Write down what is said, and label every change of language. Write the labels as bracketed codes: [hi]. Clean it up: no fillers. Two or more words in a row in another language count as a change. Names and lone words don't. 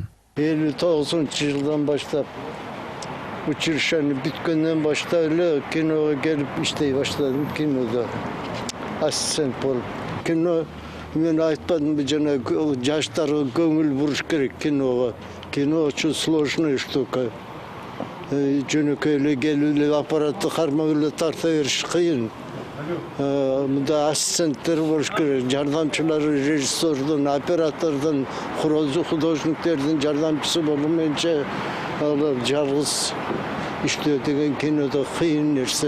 [ky] 59-жылдан баштап училищени бүткөндөн баштап эле киного келип иштей баштадым. Кинода ассистент болуп. Кино мен айтпадымбы жана жаштарга көңүл буруш керек киного. [ru] Кино очень сложная штука. [ky] Жөнөкөй эле келип эле аппаратты кармап эле тарта бериш кыйын. Мында ассистенттер болуш керек, жардамчылары режиссердун, оператордун, художниктердин жардамчысы болуп менче алар жалгыз иштөө деген кинода кыйын нерсе.